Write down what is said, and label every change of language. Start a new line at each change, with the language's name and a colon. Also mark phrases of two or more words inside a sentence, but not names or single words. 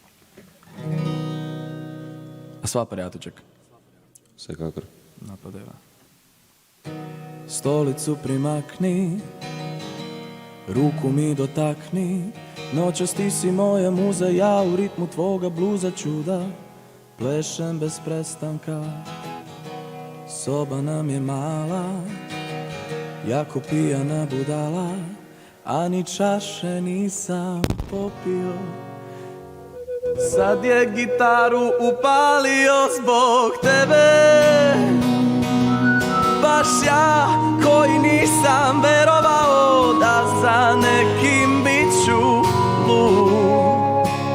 Slovenian: A sva prijateljček? Vsekakor. Napadeva.
Serbian: Stolicu primakni, ruku mi dotakni, nočas ti si moja muza, ja v ritmu tvoga bluza čuda plešem bez prestanka. Soba nam je mala, jako pijana budala, a ni čaše nisam popio. Sad je gitaru upalio zbog tebe, baš ja koji nisam verovao da za nekim biću lud.